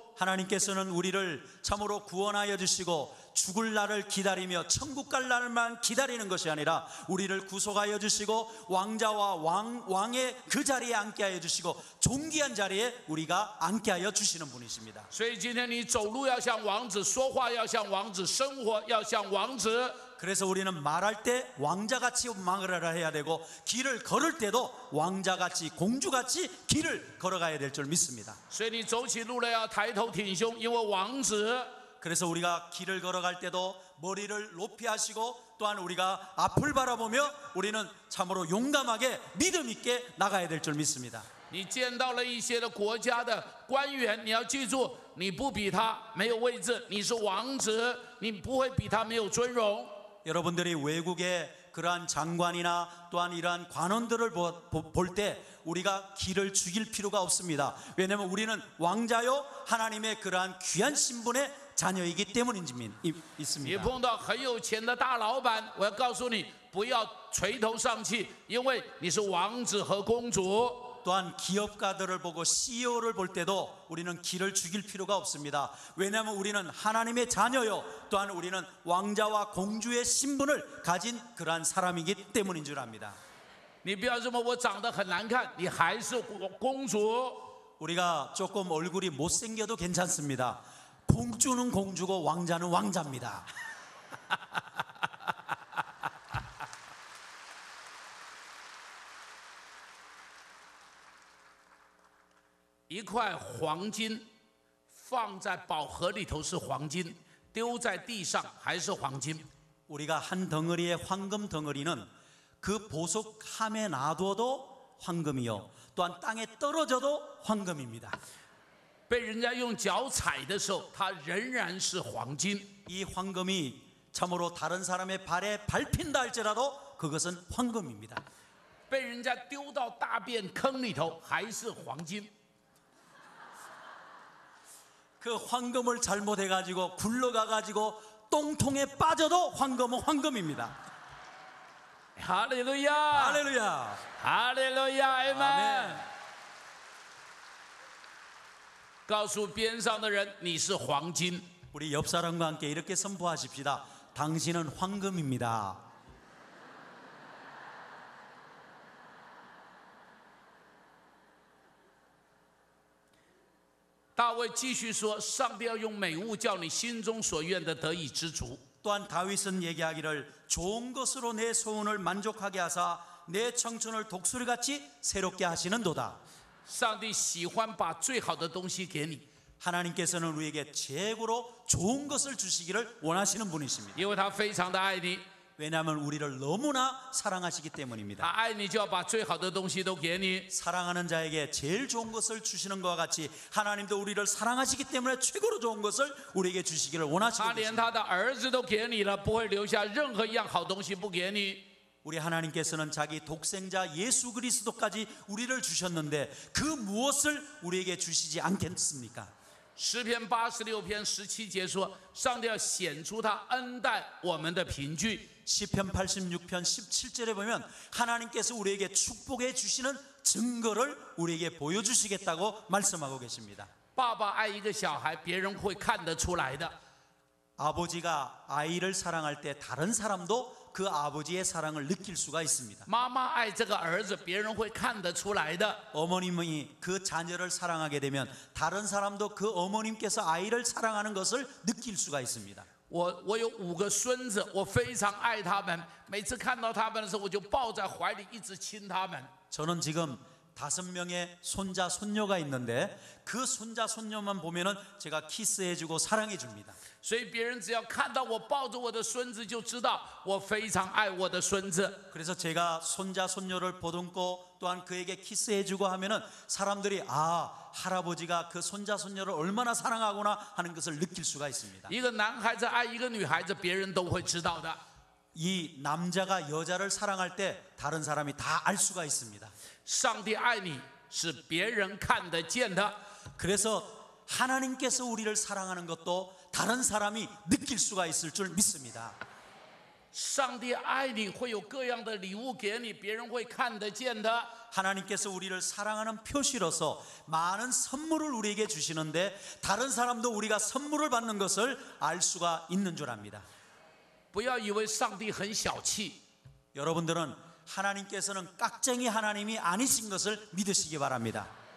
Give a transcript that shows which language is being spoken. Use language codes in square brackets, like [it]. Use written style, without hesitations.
[ko] 하나님께서는 우리를 참으로 구원하여 주시고 죽을 날을 기다리며 천국 갈 날만 기다리는 것이 아니라 우리를 구속하여 주시고 왕자와 왕의 그 자리에 앉게 하여 주시고 존귀한 자리에 우리가 앉게 하여 주시는 분이십니다. [zh] 所以今天你走路要像王子，说话要像王子，生活要像王子。 [ko] 그래서 우리는 말할 때 왕자같이 말을 해야 되고 길을 걸을 때도 왕자같이 공주같이 길을 걸어가야 될 줄 믿습니다. [zh] 所以你走起路来要抬头挺胸，因为王子。 [ko] 그래서 우리가 길을 걸어갈 때도 머리를 높이 하시고 또한 우리가 앞을 바라보며 우리는 참으로 용감하게 믿음 있게 나가야 될 줄 믿습니다. [zh] 你见到了一些的国家的官员，你要记住，你不比他没有位置，你是王子，你不会比他没有尊荣。 [ko] 여러분들이 외국의 그러한 장관이나 또한 이러한 관원들을 볼 때 우리가 길을 죽일 필요가 없습니다. 왜냐하면 우리는 왕자요 하나님의 그러한 귀한 신분의 자녀이기 때문인지 [zh] 你 [ko] 있습니다. [zh] 碰到很有钱的大老板，我要告诉你，不要垂头丧气，因为你是王子和公主。 [ko] 또한 기업가들을 보고 CEO를 볼 때도 우리는 길을 죽일 필요가 없습니다. 왜냐하면 우리는 하나님의 자녀요 또한 우리는 왕자와 공주의 신분을 가진 그러한 사람이기 때문인 줄 압니다. [zh] 你不要这么，我长得很难看，你还是公主。 [ko] 우리가 조금 얼굴이 못생겨도 괜찮습니다. 공주는 공주고 왕자는 왕자입니다. [zh] 一块黄金放在宝盒里头是黄金，丢在地上还是黄金。 [ko] 우리가 한 덩어리의 황금 덩어리는 그 보석함에 놔둬도 황금이요 또한 땅에 떨어져도 황금입니다. [zh] 被人家用脚踩的时候，它仍然是黄金。 [ko] 이 황금이 참으로 다른 사람의 발에 밟힌다 할지라도 그것은 황금입니다. [zh] 被人家丢到大便坑里头还是黄金。 [ko] 그 황금을 잘못해가지고 굴러가가지고 똥통에 빠져도 황금은 황금입니다. [zh] 哈利路亚， [ko] 할렐루야. [zh] 哈利路亚，阿门 [ko] 아멘. 。 [zh] 告诉边上的人，你是黄金。 [ko] 우리 옆 사람과 함께 이렇게 선포하십시다. 당신은 황금입니다. [zh] 大卫继续说：“上帝要用美物叫你心中所愿的得以知足。” [ko] 또한 다윗은 얘기하기를 좋은 것으로 내 소원을 만족하게 하사 내 청춘을 독수리같이 새롭게 하시는도다. [zh] 上帝喜欢把最好的东西给你， [ko] 하나님께서는 우리에게 최고로 좋은 것을 주시기를 원하시는 분이십니다. [zh] 因为他非常的爱你， [ko] 왜냐하면 우리를 너무나 사랑하시기 [zh] 他 [ko] 때문입니다. [zh] 爱你就要把最好的东西都给你。 [ko] 사랑하는 자에게 제일 좋은 것을 주시는 것과 같이 하나님도 우리를 사랑하시기 때문에 최고로 좋은 것을 우리에게 주시기를 [zh] 他 [ko] 원하시는 [zh] 连 [ko] 것입니다. [zh] 他的儿子都给你了，不会留下任何一样好东西不给你。 [ko] 우리 하나님께서는 자기 독생자 예수 그리스도까지 우리를 주셨는데 그 무엇을 우리에게 주시지 않겠습니까? [zh] 诗篇86篇17节说，上帝要显出他恩待我们的凭据。 [ko] 시편 86편 17절에 보면 하나님께서 우리에게 축복해 주시는 증거를 우리에게 보여주시겠다고 말씀하고 계십니다. [zh] 爸爸爱一个小孩，别人会看得出来的。 [ko] 아버지가 아이를 사랑할 때 다른 사람도 그 아버지의 사랑을 느낄 수가 있습니다. [zh] 妈妈爱这个儿子，别人会看得出来的。 [ko] 어머님이 그 자녀를 사랑하게 되면 다른 사람도 그 어머님께서 아이를 사랑하는 것을 느낄 수가 있습니다. [zh] 我有5个孙子，我非常爱他们。每次看到他们的时候，我就抱在怀里，一直亲他们。 [ko] 저는 지금 5명의 손자 손녀가 있는데 그 손자 손녀만 보면은 제가 키스해주고 사랑해줍니다. [zh] 所以别人只要看到我抱着我的孙子，就知道我非常爱我的孙子。 [ko] 그래서 제가 손자 손녀를 보듬고 또한 그에게 키스해주고 하면은 사람들이 아 할아버지가 그 손자 손녀를 얼마나 사랑하구나 하는 것을 느낄 수가 있습니다. [zh] 一个男孩子爱一个女孩子，别人都会知道的。 [ko] 이 남자가 여자를 사랑할 때 다른 사람이 다 알 수가 있습니다. [zh] 上帝爱你是别人看得见的。 [ko] 그래서 하나님께서 우리를 사랑하는 것도 다른 사람이 느낄 수가 있을 줄 믿습니다. [zh] 上帝爱你会有各样的礼物给你，别人会看得见的。 [ko] 하나님께서 우리를 사랑하는 표시로서 많은 선물을 우리에게 주시는데 다른 사람도 우리가 선물을 받는 것을 알 수가 있는 줄 압니다. [zh] 不要以为上帝很小气， [ko] 여러분들은 하나님께서는 깍쟁이 하나님이 아니신 것을 믿으시기 바랍니다.